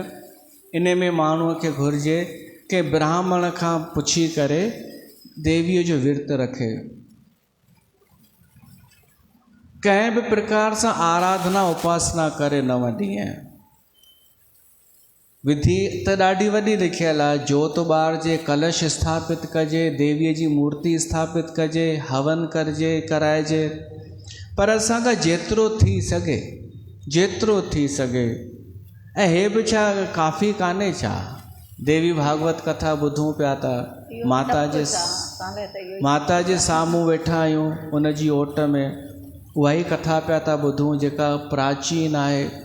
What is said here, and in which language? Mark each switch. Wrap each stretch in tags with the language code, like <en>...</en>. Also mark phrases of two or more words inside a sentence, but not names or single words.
<sd>इन में माण्हूअ खे घुरिजे कि ब्राह्मण खां पुछी करे देवीअ जो विर्तु रखे। कंहिं बि प्रकार सां आराधना उपासना करे 9 ॾींहं। विधि त ॾाढी वॾी लिखियलु आहे। जोत ॿारजे, कलश स्थापित कजे, देवीअ जी मूर्ति स्थापित कजे, हवन करजे, कराइजे। पर असांखां जेतिरो थी सघे। ऐं हे बि छा काफ़ी कान्हे छा। देवी भागवत कथा ॿुधूं पिया था, माता जे साम्हूं वेठा आहियूं उन जी ओट में, उहा ई कथा पिया था ॿुधूं जेका प्राचीन आहे।</sd>